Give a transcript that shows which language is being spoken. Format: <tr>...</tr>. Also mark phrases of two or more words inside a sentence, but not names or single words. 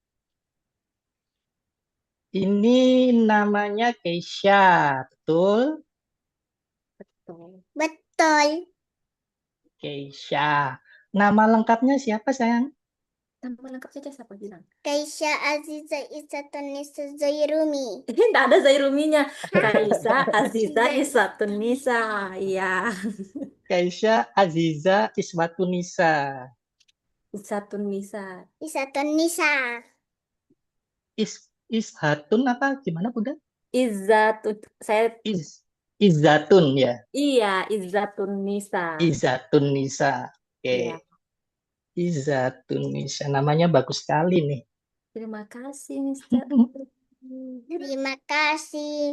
<id>Ini namanya Keisha, betul? betul. Betul. Keisha. Nama lengkapnya siapa, sayang? Nama lengkap saja siapa bilang? Kaisha Aziza Isatunisa Zairumi. Tidak ada Zairuminya. Kaisa Aziza Isatunisa. Iya, Keisha Aziza Iswatunisa. Isatunisa. Isatunisa. Ishatun apa? Gimana, Bunda? Izzatun. Saya Izzatun ya. iya, Izzatunisa. Izzatunisa. Oke. Iya. Izzatunisa. Namanya bagus sekali nih. Terima kasih, Mister. Terima kasih.</id>